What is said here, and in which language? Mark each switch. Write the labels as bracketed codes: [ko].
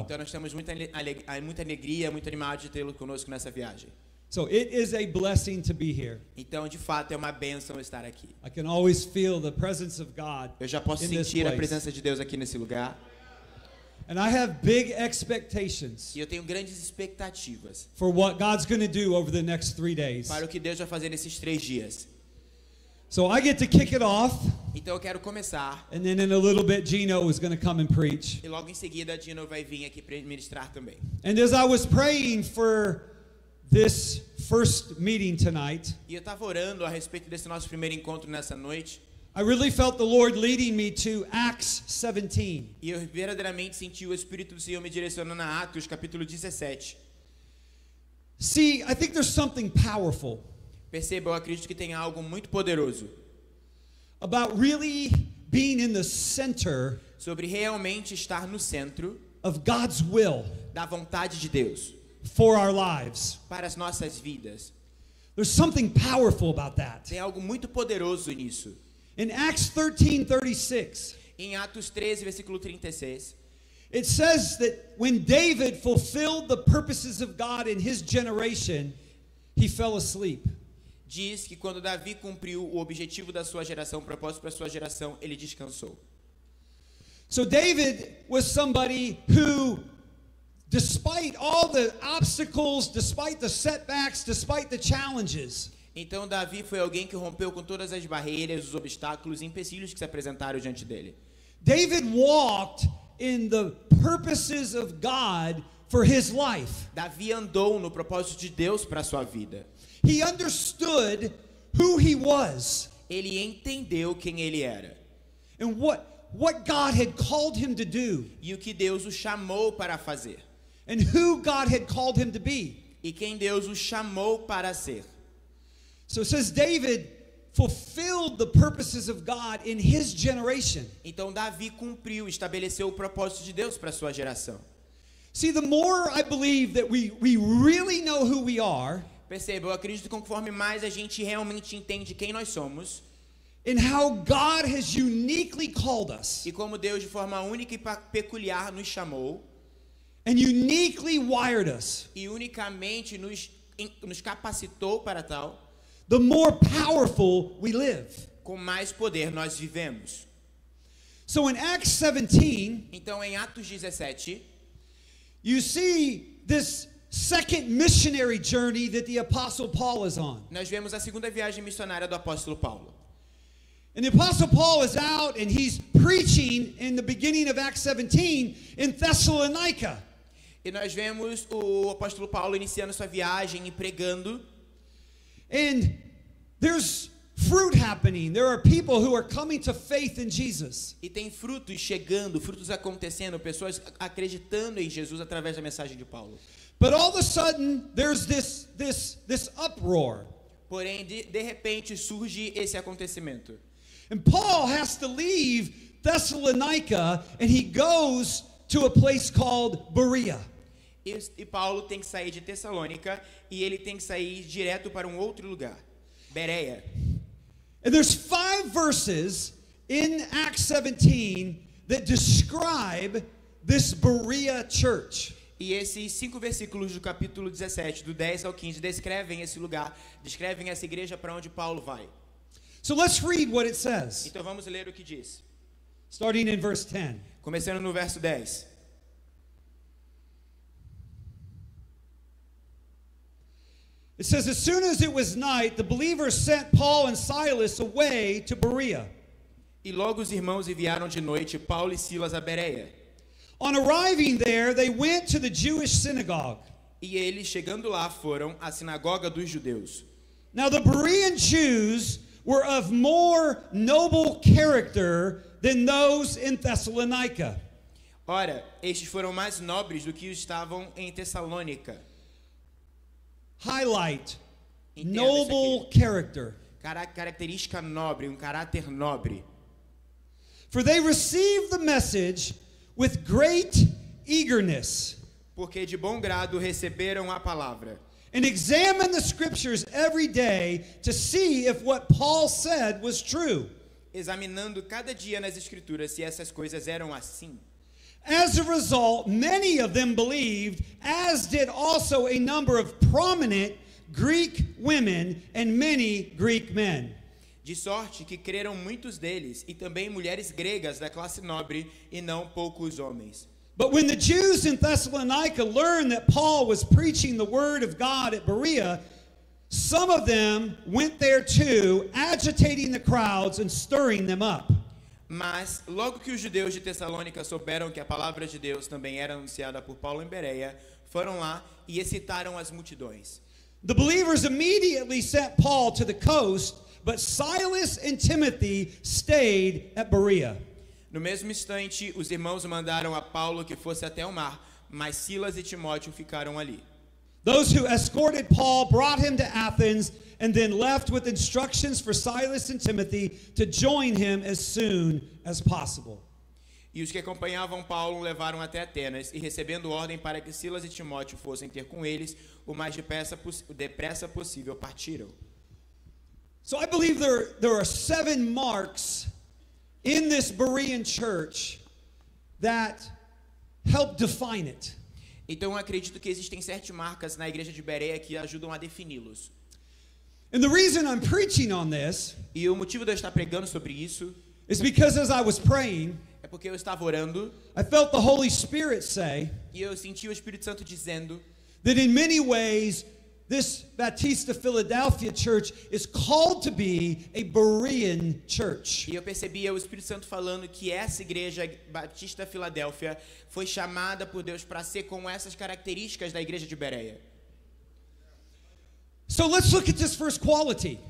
[pt] Então nós temos muita alegria, muito animado de tê-lo conosco nessa viagem. [en] So it is a blessing to be here. [pt] Então, de fato, é uma bênção estar aqui. [en] I can always feel the presence of God [pt] Eu já posso [en] in this [pt] sentir a [en] place. [pt] presença de Deus aqui nesse lugar. [en] And I have big expectations [pt] E eu tenho grandes expectativas [en] for what God's going to do over the next 3 days. [pt] para o que Deus vai fazer nesses 3 dias. [en] So I get to kick it off, [pt] Então eu quero começar. [en] and then in a little bit Gino is going to come and preach. [pt] E logo em seguida, a Dino vai vir aqui para ministrar também. [en] And as I was praying for this first meeting tonight, [pt] E eu estava orando a respeito desse nosso primeiro encontro nessa noite. [en] I really felt the Lord leading me to Acts 17. [pt] E eu verdadeiramente senti o Espírito do Senhor me direcionando a Atos, capítulo 17. [en] See, I think there's something powerful [pt] Perceba, eu acredito que tem algo muito poderoso [en] about really being in the center [pt] sobre realmente estar no centro [en] of God's will [pt] da vontade de Deus [en] for our lives. [pt] para as nossas vidas. [en] There's something powerful about that. [pt] Tem algo muito poderoso nisso. [en] In Acts 13:36, [pt] Em Atos 13, versículo 36, [en] it says that when David fulfilled the purposes of God in his generation, he fell asleep. [pt] diz que quando Davi cumpriu o objetivo da sua geração, o propósito para a sua geração, ele descansou. [en] So David was somebody who, despite all the obstacles, despite the setbacks, despite the challenges, [pt] Então Davi foi alguém que rompeu com todas as barreiras, os obstáculos e empecilhos que se apresentaram diante dele. [en] David walked in the purposes of God for his life. [pt] Davi andou no propósito de Deus para a sua vida. [en] He understood who he was [pt] Ele entendeu quem ele era [en] and what God had called him to do [pt] e o que Deus o chamou para fazer [en] and who God had called him to be. [pt] e quem Deus o chamou para ser. [en] So it says David fulfilled the purposes of God in his generation. [pt] Então Davi cumpriu, estabeleceu o propósito de Deus para a sua geração. [en] See, the more I believe that we really know who we are [pt] Perceba, eu acredito que conforme mais a gente realmente entende quem nós somos [en] and how God has uniquely called us [pt] e como Deus de forma única e peculiar nos chamou [en] and uniquely wired us, [pt] e unicamente nos capacitou para tal, [en] the more powerful we live. [pt] com mais poder nós vivemos. [en] So in Acts 17, [pt] Então em Atos 17, [en] you see this second missionary journey that the Apostle Paul is on. [pt] nós vemos a segunda viagem missionária do apóstolo Paulo. [en] And the Apostle Paul is out and he's preaching in the beginning of Acts 17 in Thessalonica. [pt] E nós vemos o apóstolo Paulo iniciando sua viagem e pregando. [en] And there's fruit happening. There are people who are coming to faith in Jesus. [pt] E tem frutos chegando, frutos acontecendo, pessoas acreditando em Jesus através da mensagem de Paulo. [en] But all of a sudden, there's this uproar. [pt] Porém, de repente surge esse acontecimento. [en] And Paul has to leave Thessalonica and he goes to a place called Berea. [pt] E Paulo tem que sair de Tessalônica e ele tem que sair direto para um outro lugar, Bereia. [en] And there's 5 verses in Acts 17 that describe this Berea church. [pt] E esses 5 versículos do capítulo 17, do 10 ao 15, descrevem esse lugar, descrevem essa igreja para onde Paulo vai. [en] So let's read what it says, [pt] Então vamos ler o que diz. [en] starting in verse 10. [pt] Começando no verso 10. [en] It says, as soon as it was night, the believers sent Paul and Silas away to Berea. [pt] E logo os irmãos enviaram de noite Paulo e Silas a Bereia. [en] On arriving there, they went to the Jewish synagogue. [pt] E eles, chegando lá, foram à sinagoga dos judeus. [en] Now the Berean Jews were of more noble character than those in Thessalonica. [pt] Ora, estes foram mais nobres do que os estavam em Tessalônica. [en] Highlight, [pt] Entenda [en] noble [pt] isso [en] character. [pt] Característica nobre, caráter nobre. [en] For they received the message with great eagerness [pt] Porque de bom grado receberam a palavra. [en] and examined the scriptures every day to see if what Paul said was true. [pt] examinando cada dia nas escrituras se essas coisas eram assim. [en] As a result, many of them believed, as did also a number of prominent Greek women and many Greek men. [pt] De sorte que creram muitos deles, e também mulheres gregas da classe nobre, e não poucos homens. [en] But when the Jews in Thessalonica learned that Paul was preaching the word of God at Berea, some of them went there too, agitating the crowds and stirring them up. [pt] Mas, logo que os judeus de Tessalônica souberam que a palavra de Deus também era anunciada por Paulo em Bereia, foram lá e excitaram as multidões. [en] The believers immediately sent Paul to the coast, but Silas and Timothy stayed at Berea. [pt] No mesmo instante, os irmãos mandaram a Paulo que fosse até o mar, mas Silas e Timóteo ficaram ali. [en] Those who escorted Paul brought him to Athens and then left with instructions for Silas and Timothy to join him as soon as possible. [pt] E os que acompanhavam Paulo levaram até Atenas, e recebendo ordem para que Silas e Timóteo fossem ter com eles, o mais depressa possível partiram. [en] So I believe there are 7 marks in this Berean church that help define it. [pt] Então eu acredito que existem 7 marcas na igreja de Bereia que ajudam a defini-los. [en] And the reason I'm preaching on this [pt] E o motivo de eu estar pregando sobre isso [en] is because as I was praying, [pt] é porque eu estava orando [en] I felt the Holy Spirit say [pt] e eu senti o Espírito Santo dizendo [en] that in many ways this Baptista Philadelphia church is called to be a Berean church. [pt] E eu percebia o Espírito Santo falando que essa igreja Batista Filadélfia foi chamada por Deus para ser com essas características da igreja de Bereia. [en] So let's look at this first quality.